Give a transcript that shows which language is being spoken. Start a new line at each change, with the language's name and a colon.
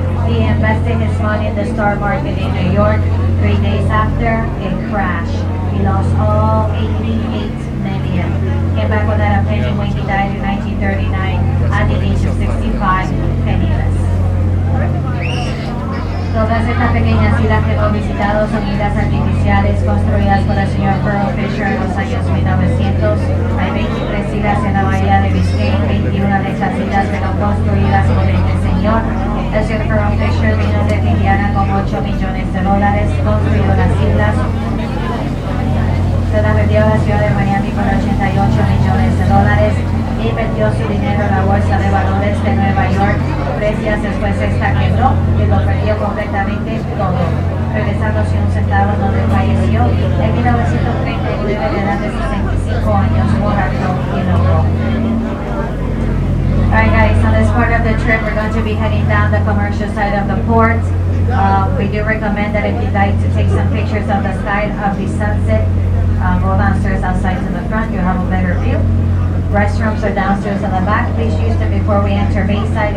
English: He invested his money in the stock market in New York. 3 days after, it crashed. He lost all 88 million. Came back without a penny when he died in 1939 at the age of 65, penniless.
Spanish: Todas estas pequeñas islas que hemos visitado son islas artificiales construidas por el señor Pearl Fisher en los años 1900. Hay 23 islas en la bahía de Biscayne. 21 de estas islas fueron construidas por este señor. El señor Pearl Fisher vino de Indiana con $8 millones, construyó las islas. Se las vendió a la ciudad de Miami por $88 millones. Invirtió su dinero en la bolsa de valores de Nueva York. 3 días después esta quebró y lo perdió completamente todo. Regresando sin un centavo donde falleció en 1939 de edad de 65 años por alto y logró.
English: Alright guys, on this part of the trip we're going to be heading down the commercial side of the port. We do recommend that if you'd like to take some pictures of the side of the sunset, go downstairs outside to the front, you'll have a better view. Restrooms are downstairs in the back. Please use them before we enter Bayside.